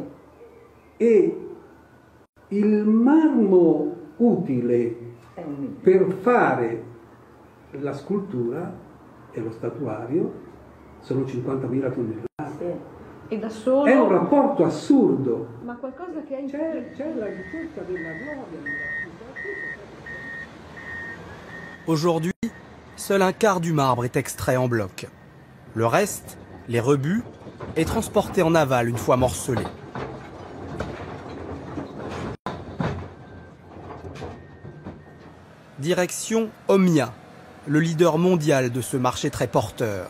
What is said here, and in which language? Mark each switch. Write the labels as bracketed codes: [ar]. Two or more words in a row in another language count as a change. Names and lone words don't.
[it] E il marmo utile per fare la scultura e lo statuario sono 50.000 tonnellate. E da solo... È un rapporto assurdo. Ma qualcosa che è in... C'è la ricerca della gloria. [fr] Aujourd'hui, seul un quart du marbre est extrait en bloc. Le reste, les rebuts, est transporté en aval une fois morcelé. Direction Omnia, le leader mondial de ce marché très porteur.